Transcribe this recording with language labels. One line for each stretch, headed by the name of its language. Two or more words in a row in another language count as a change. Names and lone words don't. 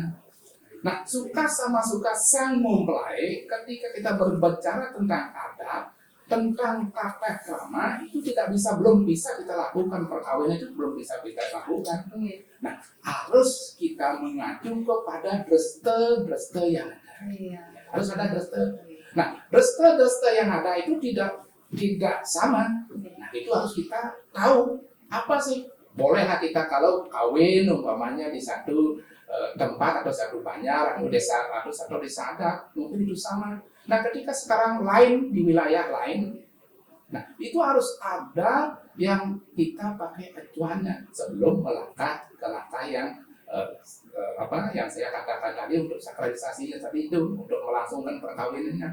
Indonesian: Nah, suka sama suka sang mempelai ketika kita berbicara tentang adat, tentang tata krama itu belum bisa kita lakukan, perkawinan itu belum bisa kita lakukan. Nah, harus kita mengacu kepada dreste yang ada. Harus ada dreste. Nah, dreste yang ada itu tidak sama. Nah, itu harus kita tahu apa sih. Bolehlah kita kalau kawin umpamanya di satu tempat atau satu banjar atau desa adat, mungkin itu sama. Nah, ketika sekarang lain di wilayah lain, nah itu harus ada yang kita pakai acuannya sebelum melangkah ke langkah yang yang saya katakan tadi untuk sakralisasinya tadi itu untuk melangsungkan perkawinannya.